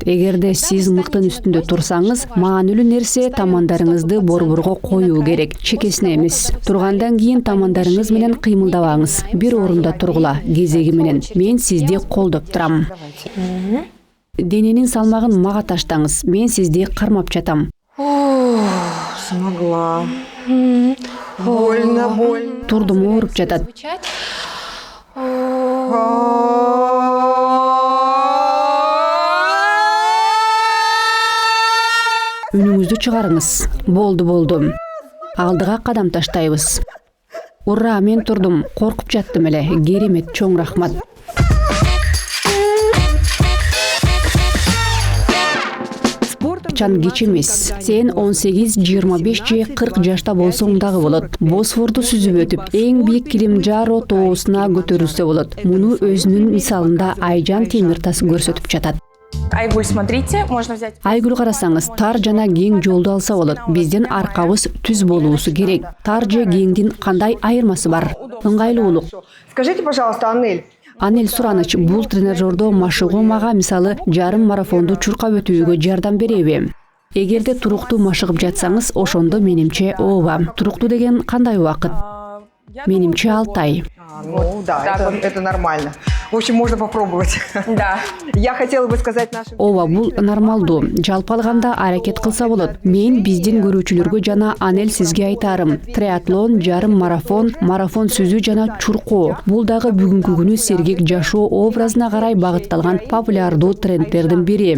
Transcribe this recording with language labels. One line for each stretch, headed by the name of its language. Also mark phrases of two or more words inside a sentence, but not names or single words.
Kyrgyz: Эгерде сиз мыктын үстүндө турсаңыз, маанилүү нерсе тамандарыңызды борборго коюу керек, чекесине эмес. Тургандан кийин тамандарыңыз менен кыймылдабаңыз. Бир орунда тургула, кезеги менен. Мен сизди колдоп турам. Дененин салмагын мага таштаңыз. Мен сизди кармап жатам.
Russian: Смогла. Больно.
Kyrgyz: Турдум, ооруп жатат. Үнүңүздү чыгарыңыз. Болду. Алдыга кадам таштайбыз. Ура, мен турдум. Коркуп жаттым эле. Керемет, чоң рахмат. Чан кеч эмес. Сен 18, 25 же 40 жашта болсоң дагы болот. Босфорду сүзүп өтүп, эң бийик Килимджаро тоосуна көтөрүлсө болот. Муну өзүнүн мисалында Айжан Темиртас көрсөтүп жатат. Айгүл,
Russian: смотрите, можно взять.
Kyrgyz: Айгүл, карасаңыз, тар жана кең жолду алса болот. Биздин аркабыз түз болуусу керек. Тар же кеңдин кандай айырмасы бар? Ыңгайлуулук.
Russian: Скажите, пожалуйста, Анель,
Kyrgyz: Анель Сураныч, бул тренажердо машыгуу мага мисалы жарым марафонду чуркап өтүүгө жардам береби? Эгерде туруктуу машыгып жатсаңыз, ошондо менимче ооба. Туруктуу деген кандай убакыт? Менимче 6 ай.
Russian: Ну да, это нормально. В общем, можно попробовать. Да. Я хотела бы сказать нашим...
Kyrgyz: Ооба, бул нормалдуу. Жалпы алганда аракет кылса болот. Мен биздин көрүүчүлөргө жана Анель сизге айтарым. Триатлон, жарым марафон, марафон сүзүү жана чуркоо. Бул дагы бүгүнкү күнү сергек жашоо образына карай багытталган популярдуу трендтердин бири.